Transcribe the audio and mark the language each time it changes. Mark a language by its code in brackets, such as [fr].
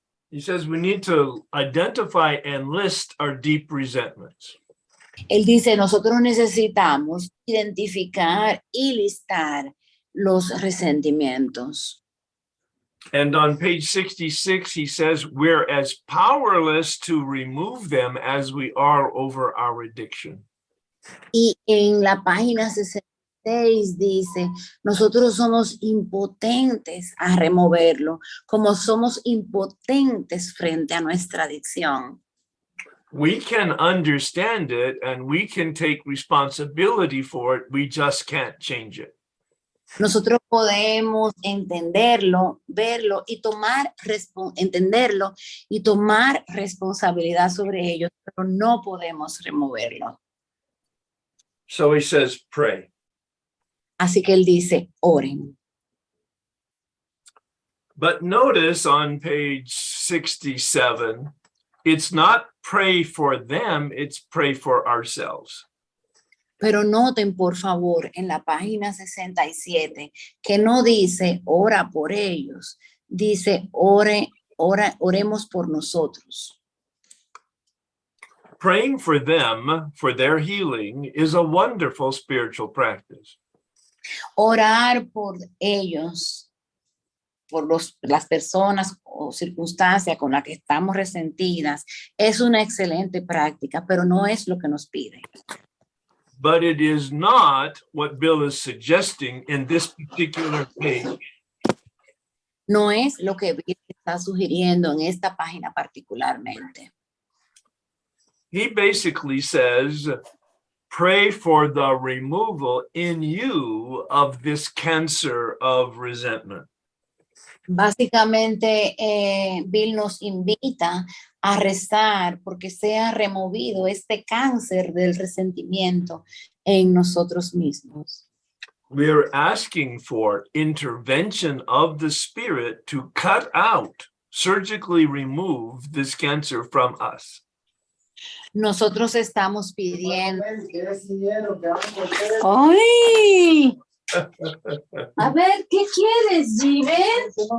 [en] He says we need to identify and list our deep resentments. [es] Él dice, nosotros necesitamos identificar y listar los resentimientos. [en] And on page 66, he says we're as powerless to remove them as we are over our addiction. [es] Y en la página 66 dice, nosotros somos impotentes a removerlo, como somos impotentes frente a nuestra adicción. [en] We can understand it and we can take responsibility for it. We just can't change it. [es] Nosotros podemos entenderlo, verlo y entenderlo y tomar responsabilidad sobre ello, pero no podemos removerlo. [en] So he says, pray. [es] Así que él dice, oren. [en] But notice on page 67, it's not pray for them, it's pray for ourselves. [es] Pero noten, por favor, en la página 67, que no dice ora por ellos, dice oremos por nosotros. [en] Praying for them, for their healing, is a wonderful spiritual practice. [es] Orar por ellos las personas o circunstancias con las que estamos resentidas, es una excelente práctica, pero no es lo que nos pide. [en] But it is not what Bill is suggesting in this particular page. [es] No es lo que Bill está sugiriendo en esta página particularmente. [en] He basically says, pray for the removal in you of this cancer of resentment. [es] Básicamente, Bill nos invita a rezar porque sea removido este cáncer del resentimiento en nosotros mismos. [en] We're asking for intervention of the Spirit to cut out, surgically remove this cancer from us. [es] Nosotros estamos pidiendo. ¡Ay! A ver, ¿qué quieres, Jiven?